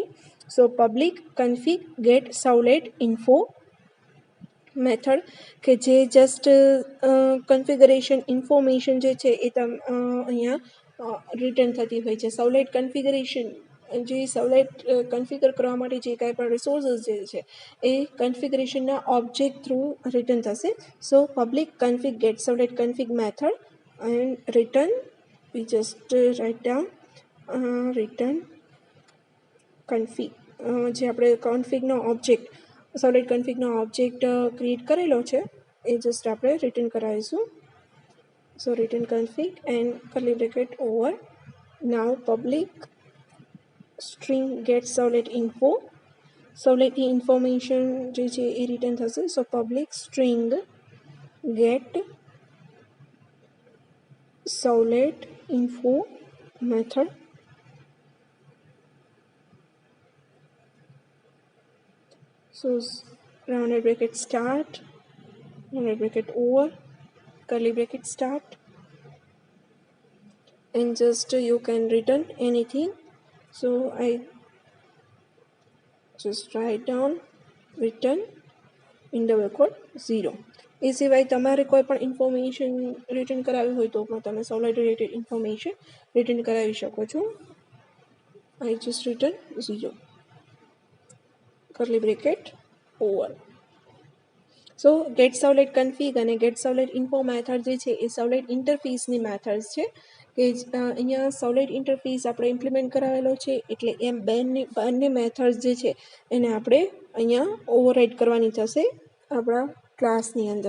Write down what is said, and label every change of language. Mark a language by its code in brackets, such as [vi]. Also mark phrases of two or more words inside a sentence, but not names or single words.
[en] so public config get servlet info method [gu] કે જે [en] just configuration information [gu] જે છે એ અહીંયા રિટર્ન થતી હોય છે. [en] servlet configuration [gu] જે [en] servlet configure [gu] કરવા માટે જે કાંઈ પણ રિસોર્સિસ જે છે એ કન્ફિગરેશનના ઓબ્જેક્ટ થ્રુ રિટર્ન થશે. [en] so public config get servlet config method and return we just write down return config [gu] જે આપણે કન્ફિગનો ઓબ્જેક્ટ [en] servlet config [gu] ઓબ્જેક્ટ ક્રિએટ કરેલો છે એ જસ્ટ આપણે રિટર્ન કરાવીશું. [en] so return config and curly bracket over now public string get servlet info [gu] સર્વલેટની ઇન્ફોર્મેશન જે છે એ રિટર્ન થશે. [en] so public string get servlet info method so rounded bracket start rounded bracket over curly bracket start and just you can return anything. So I just write down return in double quote 0. [gu] એ સિવાય તમારે કોઈ પણ ઇન્ફોર્મેશન રિટર્ન કરાવી હોય તો પણ તમે [en] servlet related information [gu] રિટર્ન કરાવી શકો છો. [en] I just return 0 curly bracket over. so get servlet config [gu] અને [en] get servlet info method [gu] જે છે એ સર્વલેટ ઇન્ટરફેસની મેથડ્સ છે કે અહીંયા [en] servlet interface [gu] આપણે ઇમ્પ્લિમેન્ટ કરાવેલો છે એટલે એમ બંને મેથડ્સ જે છે એને આપણે અહીંયા ઓવરરાઇડ કરવાની થશે આપણા ક્લાસની અંદર.